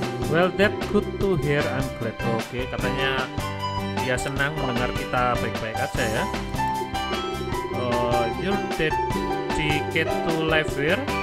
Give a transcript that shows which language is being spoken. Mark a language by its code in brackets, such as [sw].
[en] Well, that good to hear, I'm glad. [id] Oke, katanya dia senang mendengar kita baik-baik aja ya. [en] You're dedicated to life here.